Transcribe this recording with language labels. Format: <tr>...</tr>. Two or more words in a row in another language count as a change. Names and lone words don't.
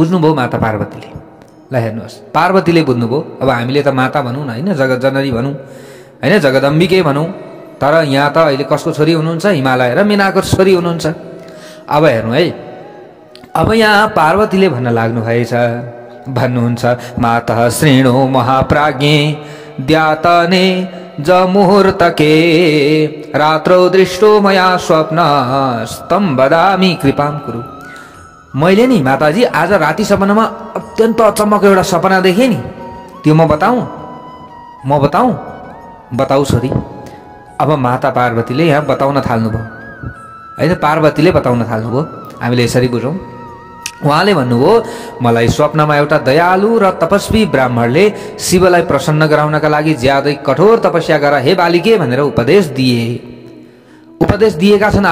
<ne>बुझ्नुभयो माता पार्वतीले। ल हेर्नुहोस्, पार्वतीले बुझ्नुभयो। अब हामीले त माता भनौँ न होइन, जगत जननी भनौँ होइन, जगदम्बिकै भनौँ, तर यहाँ त अहिले कसको छोरी हुनुहुन्छ? हिमालय र मीनाको छोरी हुनुहुन्छ। अब हेर्नु है, अब यहाँ पार्वतीले भन्न लाग्नु भएछ, भन्नुहुन्छ</ne> <sa>मातः श्रेणो महाप्राज्ञे द्यातने ज मुहूर्तके रात्रौ दृष्टो मया स्वप्न स्तम बदामी कृपाम कुरु।</sa> <ne>मैले नि माताजी आज राति सपनामा अत्यन्त अचम्मको एउटा सपना देखेँ नि, त्यो म बताऊँ? बताऊ छोरी। अब माता पार्वतीले यहाँ बताउन थाल्नुभयो होइन, पार्वतीले बताउन थाल्नुभयो। हामीले यसरी बुझौँ, उहाँले भन्नुभयो मलाई स्वप्नमा एउटा दयालु र तपस्वी ब्राह्मणले शिवलाई प्रसन्न गराउनका लागि ज्यादै कठोर तपस्या गर हे बालिके भनेर उपदेश दिएका छन्।</ne>